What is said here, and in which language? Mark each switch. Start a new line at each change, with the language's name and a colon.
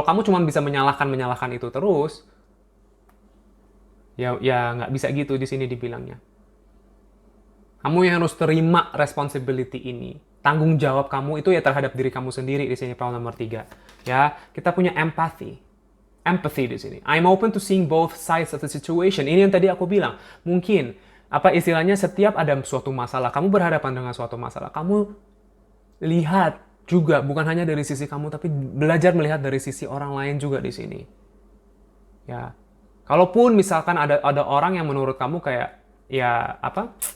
Indonesian: Kalau kamu cuma bisa menyalahkan itu terus, ya nggak bisa gitu di sini dibilangnya. Kamu yang harus terima responsibility ini. Tanggung jawab kamu itu ya terhadap diri kamu sendiri di sini, pile nomor 3. Ya, kita punya empathy. Empathy di sini.
English: I'm open to seeing both sides of the situation.
Indonesian: Ini yang tadi aku bilang. Mungkin apa istilahnya, setiap ada suatu masalah, kamu berhadapan dengan suatu masalah, kamu lihat juga bukan hanya dari sisi kamu, tapi belajar melihat dari sisi orang lain juga di sini. Ya. Kalaupun misalkan ada orang yang menurut kamu kayak ya apa?